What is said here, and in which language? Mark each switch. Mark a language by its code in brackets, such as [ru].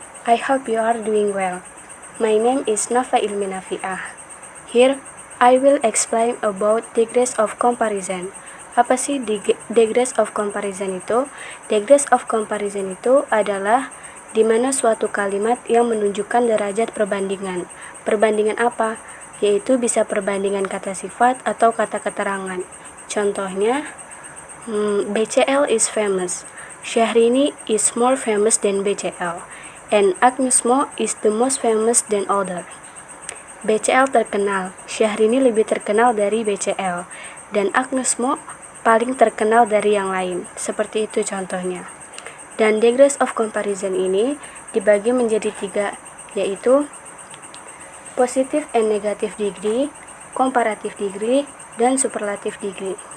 [en] I hope you are doing well. My name is Nafa Ilmi Nafiah. Here, I will explain about degrees of comparison. [id] Apa sih degrees of comparison itu? Degrees of comparison itu adalah di mana suatu kalimat yang menunjukkan derajat perbandingan. Perbandingan apa? Yaitu bisa perbandingan kata sifat atau kata keterangan. Contohnya, [en] BCL is famous. Syahrini is more famous than BCL. And Agnes Mo is the most famous than other. [id] BCL terkenal, Syahrini lebih terkenal dari BCL. Dan Agnes Mo paling terkenal dari yang lain. Seperti itu contohnya. Dan degrees of comparison ini dibagi menjadi 3, yaitu positive and negative degree, comparative degree, dan superlative degree.